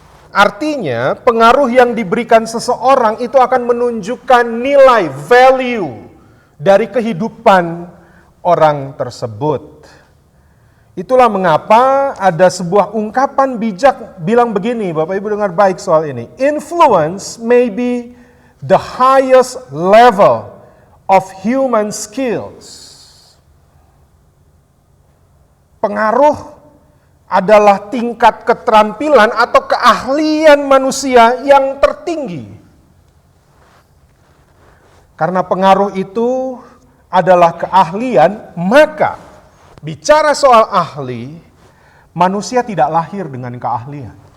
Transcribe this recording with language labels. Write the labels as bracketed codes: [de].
[id] Artinya, pengaruh yang diberikan seseorang itu akan menunjukkan nilai, value dari kehidupan orang tersebut. Itulah mengapa ada sebuah ungkapan bijak bilang begini, Bapak Ibu dengar baik soal ini. [en] Influence may be the highest level of human skills. [id] Pengaruh adalah tingkat keterampilan atau keahlian manusia yang tertinggi. Karena pengaruh itu adalah keahlian, maka bicara soal ahli, manusia tidak lahir dengan keahlian.